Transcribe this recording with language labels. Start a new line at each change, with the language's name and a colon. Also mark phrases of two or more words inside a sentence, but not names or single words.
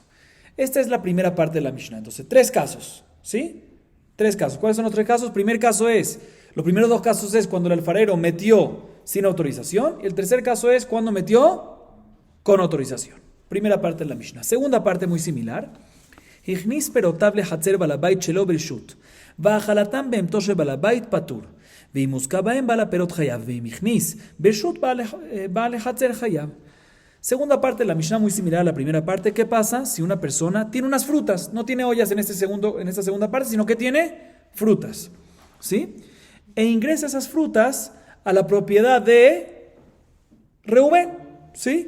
Spanish: Esta es la primera parte de la Mishnah. Entonces, tres casos, ¿sí? Tres casos. ¿Cuáles son los tres casos? Los primeros dos casos es cuando el alfarero metió sin autorización, y el tercer caso es cuando metió con autorización. Primera parte de la Mishnah. Segunda parte muy similar:
Hebrew: הכניס פירותיו לחצר בעל הבית שלא ברשות, ואכלתם בהמתו של בעל הבית פטור, ואם הוזקה בהם בעל הפירות חייב, ואם הכניס ברשות בעל החצר חייב.
Spanish: Segunda parte de la Mishnah muy similar a la primera parte. ¿Qué pasa si una persona tiene unas frutas? No tiene ollas en esta segunda parte, sino que tiene frutas, ¿sí? E ingresa esas frutas a la propiedad de Reubén, ¿sí?